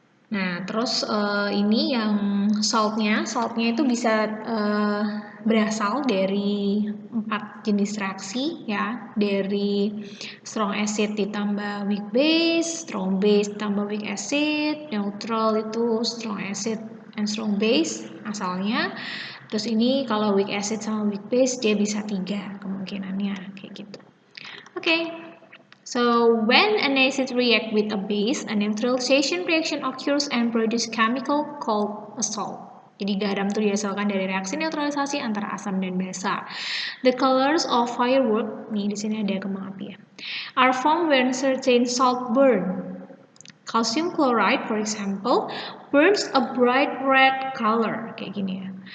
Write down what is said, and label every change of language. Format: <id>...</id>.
<id>Nah, terus ini yang saltnya itu bisa berasal dari 4 jenis reaksi, ya, dari strong acid ditambah weak base, strong base ditambah weak acid, neutral itu</id> <en>strong acid and strong base</en> <id>asalnya. Terus ini kalau weak acid sama weak base dia bisa 3 kemungkinannya kayak gitu. Oke.</id> <en>So, when an acid reacts with a base, a neutralization reaction occurs and produce chemical called a salt.</en> <id>Jadi garam itu dihasilkan dari reaksi neutralisasi antara asam dan basa.</id> <en>The colors of firework,</en> <id>nih di sini ada kembang api ya,</id> <en>are formed when certain salt burn. Calcium chloride, for example, burns a bright red color,</en> <id>kayak gini ya.</id>